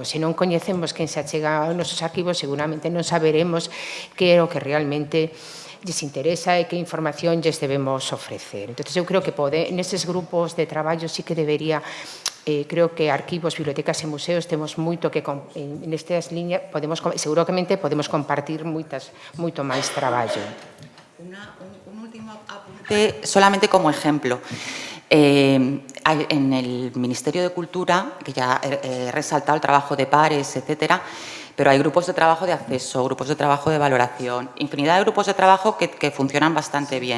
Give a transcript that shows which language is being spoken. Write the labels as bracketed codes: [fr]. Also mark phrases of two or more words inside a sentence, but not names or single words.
[gl] Se non coñecemos quen se achega aos nosos arquivos, seguramente non saberemos que é o que realmente lles interesa e que información lles debemos ofrecer. Entón, eu creo que neses grupos de traballo sí que debería, creo que arquivos, bibliotecas e museos temos moito que, nestas líneas, seguramente podemos compartir moito máis traballo. [es] Un último apunte, solamente como ejemplo. En el Ministerio de Cultura, que ya he resaltado el trabajo de pares, etcétera, pero hay grupos de trabajo de acceso, grupos de trabajo de valoración, infinidad de grupos de trabajo que funcionan bastante bien.